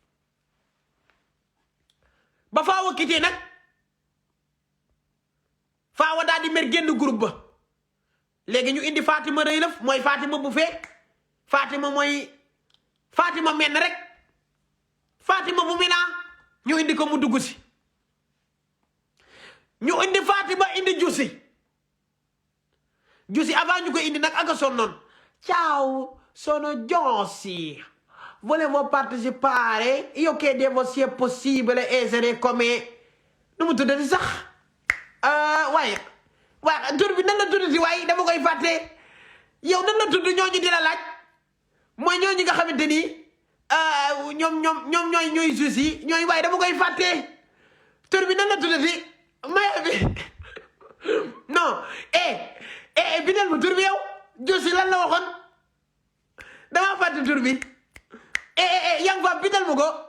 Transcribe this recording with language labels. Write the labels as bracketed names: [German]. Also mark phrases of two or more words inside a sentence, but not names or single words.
[Wolof] ba Fawa quitté nag Fawa daal di mer génn groupe ba léegi ñu indi Fatima rëy lëf mooy Fatima bu fee Fatima mooy Fatima menn rek Fatima bu mina ñu indi ko mu dugg si ñu indi Fatima indi Giussi avant ñu ko indi nag aka sonnoon [Italian] ciao sono Giussi volevo partecipare io chiedevo se è possibile essere come [Wolof] nu mu tuddati sax waaye tur bi nan la tuddati waaye dama koy fàtte yow nan la tudd ñooñu di la laaj mooy ñooñu nga xamante ni ñoom ñooy Giussi ñooy waaye dama koy fàtte tur bi nan la tuddati maya bi non bindal ma tur bi yow Giussi lan la waxoon dama fàtte tur bi yaa ngi fa bindal ma ko